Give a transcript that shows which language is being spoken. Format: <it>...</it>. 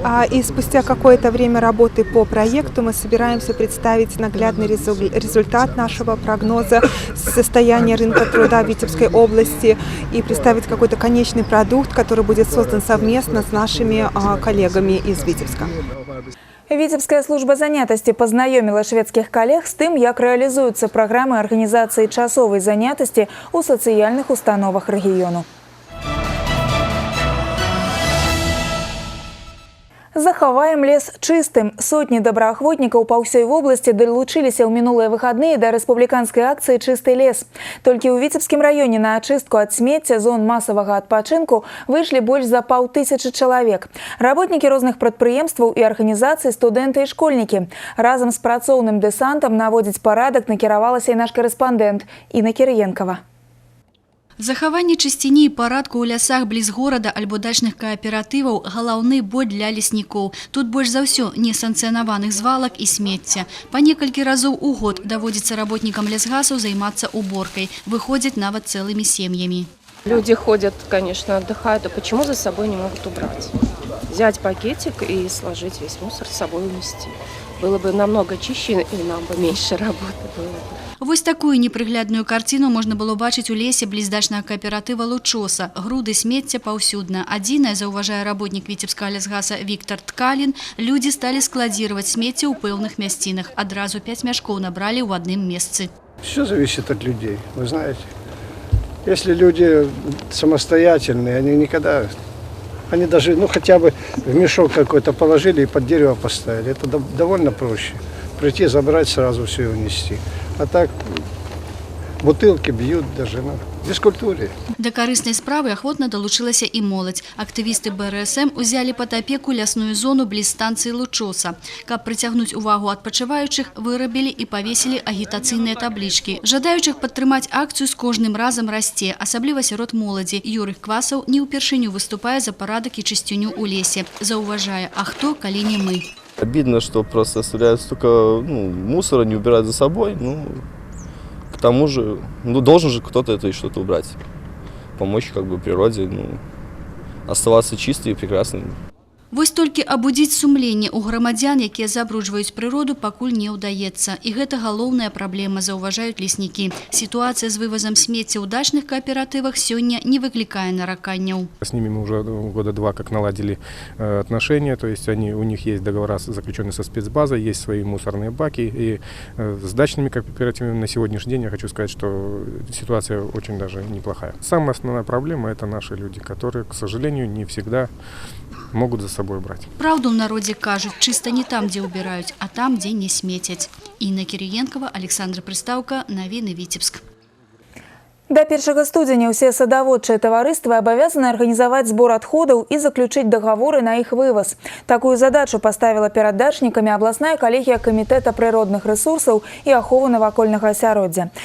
<ru>И спустя какое-то время работы по проекту мы собираемся представить наглядный результат нашего прогноза состояния рынка труда в Витебской области и представить какой-то конечный продукт, который будет создан совместно с нашими коллегами из Витебска.</ru> <be>Віцебская служба занятасці пазнаёміла шведскіх калег з тым, як рэалізуюцца праграмы арганізацыі часовай занятасці ў сацыяльных установах рэгіёну. Захаваем лес чыстым. Сотні добраахвотнікаў па ўсёй вобласці далучыліся ў мінулыя выхадныя да рэспубліканскай акцыі «Чысты лес». Толькі ў Віцебскім раёне на ачыстку ад смецця зон масавага адпачынку выйшлі больш за 500 чалавек. Работнікі розных прадпрыемстваў і арганізацый, студэнты і школьнікі. Разам з працоўным дэсантам наводзіць парадак накіравалася і наш карэспандэнт Інна Кірыенкава. Захаванне чысціні і парадку ў лясах бліз горада альбо дачных кааператываў – галаўны боль для леснікоў. Тут больш за ўсё несанкцыянаваных звалак і смецця. Па некалькі разоў у год даводзіцца работнікам лясгасаў займацца уборкай. Выходзяць нават цэлымі сем'ямі.</be> <ru>Люди ходят, конечно, отдыхают, а почему за собой не могут убрать? Взять пакетик и сложить весь мусор с собой унести. Было бы намного чище, и нам бы меньше работы было.</ru> <be>Вось такую непрыглядную карціну можна было бачыць у лесе бліз дачнага кааператыва «Лучоса». Груды смецця паўсюдна. Адзінае, заўважае работнік Віцебскага лясгаса Віктор Ткалін, людзі сталі складзіраваць смецце ў пэўных мясцінах. Адразу 5 мяшкоў набралі ў адным месцы.</be> <ru>Все зависит от людей, вы знаете. Если люди самостоятельные, они никогда... Они даже, хотя бы в мешок какой-то положили и под дерево поставили. Это довольно проще. Прийти, забрать сразу все и унести. А так бутылки бьют даже, бескультурие.</ru> <be>Да карыснай справы ахвотна далучылася і моладзь. Актывісты БРСМ узялі пад апеку лясную зону бліз станцыі Лучоса. Каб прыцягнуць увагу адпачываючых, вырабілі і павесілі агітацыйныя таблічкі. Жадаючых падтрымаць акцыю з кожным разам расце, асабліва сярод моладзі. Юрый Квасаў не ўпершыню выступае за парадак і чысціню ў лесе. Заўважае, а хто, калі не мы.</be> <ru>Обидно, что просто оставляют столько мусора, не убирают за собой. К тому же, должен же кто-то это и что-то убрать. Помочь природе, оставаться чистой и прекрасной.</ru> <be>Вось толькі абудзіць сумленне ў грамадзян, якія забруджваюць прыроду, пакуль не ўдаецца. І гэта галоўная праблема, заўважаюць леснікі. Сітуацыя з вывозам смецця ў дачных кааператывах сёння не выклікае нараканняў.</be> <ru>С ними мы уже года 2 как наладили отношения, то есть у них есть договора, заключенные со спецбазой, есть свои мусорные баки. И с дачными кооперативами на сегодняшний день я хочу сказать, что ситуация очень даже неплохая. Самая основная проблема – это наши люди, которые, к сожалению, не всегда могут за собой брать.</ru> <be>Праўду ў народзе кажуць, чыста не там, дзе ўбіраюць, а там, дзе не смецяць. Інна Кірыенкова, Александр Прыстаўка, Навіны Віцебск. До 1 студзеня ўсе садаводчыя таварыствы абавязаны арганізаваць збор адходаў і заключыць дагаворы на іх вываз. Такую задачу паставіла перад дачнікамі абласная калегія камітэта прыродных рэсурсаў і аховы навакольнага асяроддзя.</be>